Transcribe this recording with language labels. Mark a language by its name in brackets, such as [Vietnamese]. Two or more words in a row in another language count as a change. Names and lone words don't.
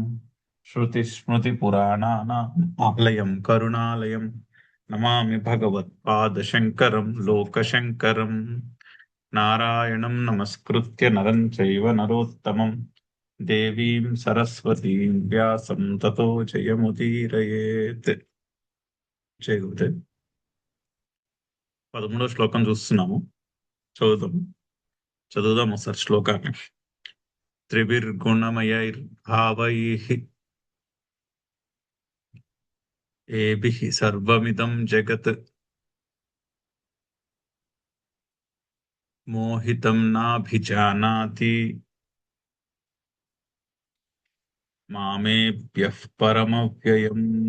[Sanskrit] श्रुतिस्मृतिपुराणानाम् आलयं करुणालयं नमामि भगवत्पादशङ्करं लोकशङ्करम्। नारायणं नमस्कृत्य नरं चैव नरोत्तमं देवीं सरस्वतीं व्यासं ततो जयमुदीरयेत्। [Telugu] జయ గురుదేవ్. 13వ శ్లోకం చూస్తున్నాము. చదువుదాం ఒకసారి శ్లోకాన్ని. [Sanskrit] త్రిభిర్గుణమయైర్భావైః ఏభిః సర్వమిదం జగత్ మోహితం నాభిజానాతి మామేభ్యః పరమవ్యయం.